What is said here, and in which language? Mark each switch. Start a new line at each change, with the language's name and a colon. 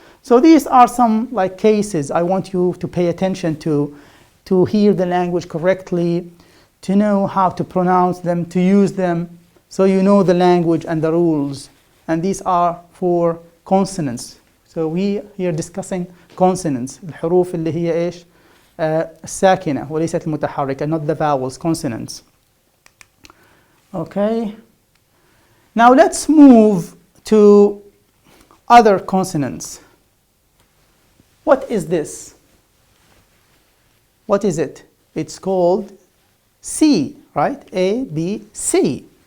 English: So these are some like cases I want you to pay attention to hear the language correctly, to know how to pronounce them, to use them, so you know the language and the rules. And these are for consonants. So we here discussing consonants.
Arabic: الحروف اللي هي إيش؟ الساكنة وليست المتحركة,
English: not the vowels, consonants. Okay. Now let's move to other consonants. What is this? What is it? It's called C, right? A, B, C.